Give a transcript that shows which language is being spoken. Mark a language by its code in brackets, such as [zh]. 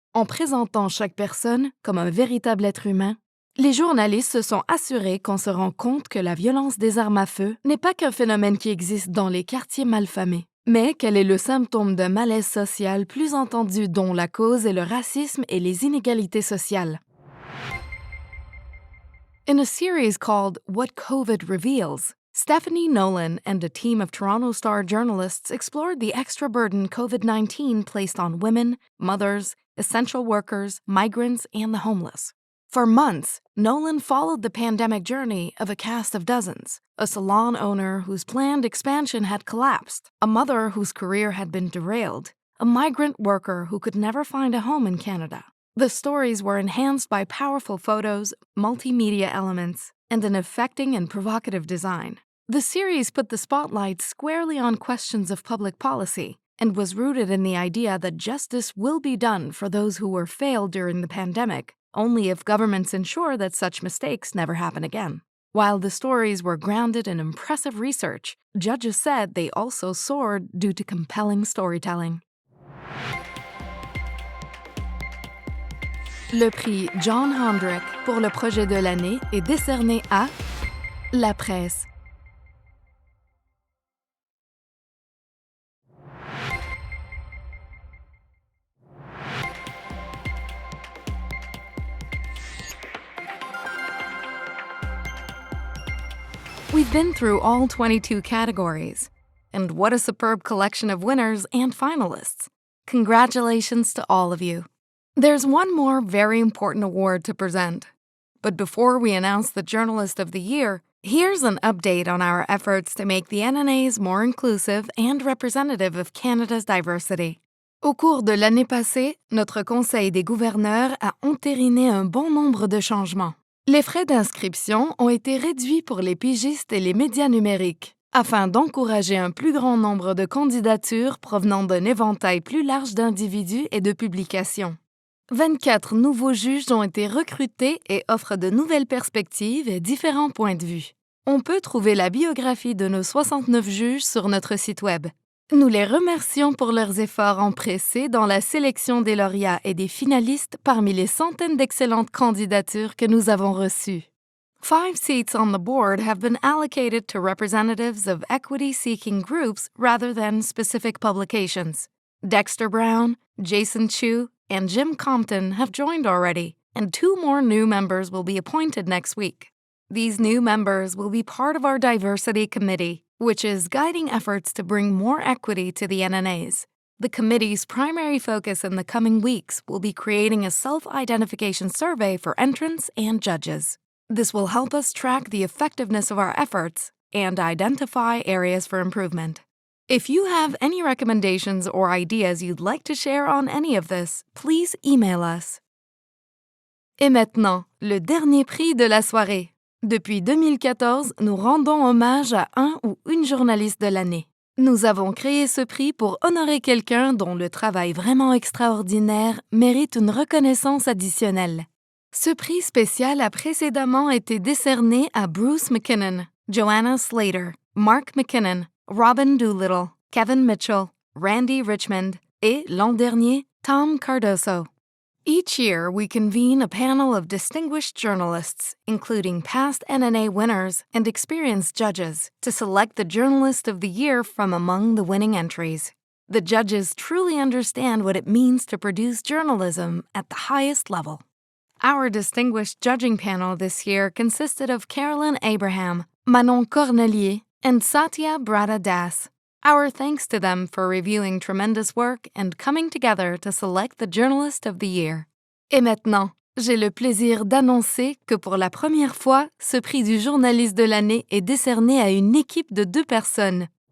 [fr] En présentant chaque personne comme un véritable être humain, les journalistes se sont assurés qu'on se rend compte que la violence des armes à feu n'est pas qu'un phénomène qui existe dans les quartiers malfamés, mais qu'elle est le symptôme d'un malaise social plus entendu dont la cause est le racisme et les inégalités sociales. [en] In a series called What COVID Reveals, Stephanie Nolan and a team of Toronto Star journalists explored the extra burden COVID-19 placed on women, mothers, essential workers, migrants, and the homeless. For months, Nolan followed the pandemic journey of a cast of dozens, a salon owner whose planned expansion had collapsed, a mother whose career had been derailed, a migrant worker who could never find a home in Canada. The stories were enhanced by powerful photos, multimedia elements, and an affecting and provocative design. The series put the spotlight squarely on questions of public policy and was rooted in the idea that justice will be done for those who were failed during the pandemic, only if governments ensure that such mistakes never happen again. While the stories were grounded in impressive research, judges said they also soared due to compelling storytelling. [fr] Le prix John Hendrick pour le projet de l'année est décerné à La Presse. [en] We've been through all 22 categories, and what a superb collection of winners and finalists. Congratulations to all of you. There's one more very important award to present. But before we announce the Journalist of the Year, here's an update on our efforts to make the NNAs more inclusive and representative of Canada's diversity. [fr] Au cours de l'année passée, notre Conseil des gouverneurs a entériné un bon nombre de changements. Les frais d'inscription ont été réduits pour les pigistes et les médias numériques, afin d'encourager un plus grand nombre de candidatures provenant d'un éventail plus large d'individus et de publications. 24 nouveaux juges ont été recrutés et offrent de nouvelles perspectives et différents points de vue. On peut trouver la biographie de nos 69 juges sur notre site Web. Nous les remercions pour leurs efforts empressés dans la sélection des lauréats et des finalistes parmi les centaines d'excellentes candidatures que nous avons reçues. [en] 5 seats on the board have been allocated to representatives of equity-seeking groups rather than specific publications. Dexter Brown, Jason Chu, and Jim Compton have joined already, and 2 more new members will be appointed next week. These new members will be part of our Diversity Committee, which is guiding efforts to bring more equity to the NNAs. The committee's primary focus in the coming weeks will be creating a self-identification survey for entrants and judges. This will help us track the effectiveness of our efforts and identify areas for improvement. If you have any recommendations or ideas you'd like to share on any of this, please email us. [fr] Et maintenant, le dernier prix de la soirée. Depuis 2014, nous rendons hommage à un ou une journaliste de l'année. Nous avons créé ce prix pour honorer quelqu'un dont le travail vraiment extraordinaire mérite une reconnaissance additionnelle. Ce prix spécial a précédemment été décerné à Bruce McKinnon, Joanna Slater, Mark McKinnon, Robin Doolittle, Kevin Mitchell, Randy Richmond et, l'an dernier, Tom Cardoso. [en] Each year, we convene a panel of distinguished journalists, including past NNA winners and experienced judges, to select the Journalist of the Year from among the winning entries. The judges truly understand what it means to produce journalism at the highest level. Our distinguished judging panel this year consisted of Carolyn Abraham, Manon Cornelier, and Satya Brada Das. Our thanks to them for reviewing tremendous work and coming together to select the Journalist of the Year. [fr] Et maintenant, j'ai le plaisir d'annoncer que pour la première fois, ce prix du journaliste de l'année est décerné à une équipe de 2 personnes.